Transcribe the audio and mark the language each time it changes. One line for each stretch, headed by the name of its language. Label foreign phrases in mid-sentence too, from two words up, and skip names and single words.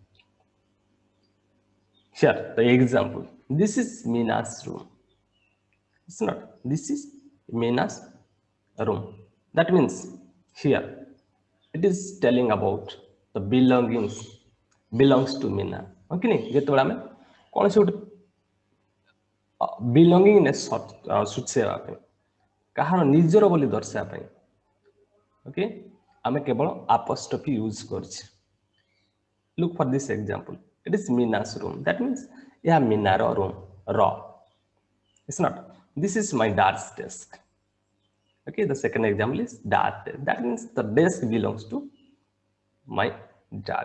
English: Here, the example. This is Mina's room. It's not. This is Mina's room. That means here it is telling about the belongs to Mina.
Odia: Okay, ଯେତେବେଳେ ଆମେ କୌଣସି ଗୋଟେ belongingness ସୂଚାଇବା ପାଇଁ କାହାର ନିଜର ବୋଲି ଦର୍ଶାଇବା ପାଇଁ ଓକେ ଆମେ କେବଳ
English: apostrophe use
Odia: କରିଛେ.
English: Look for this example. It is Mina's room. That means yeah, Minaro room. Raw. It's not. This is my dad's desk. Okay, the second example is dad. That means the desk belongs to my dad.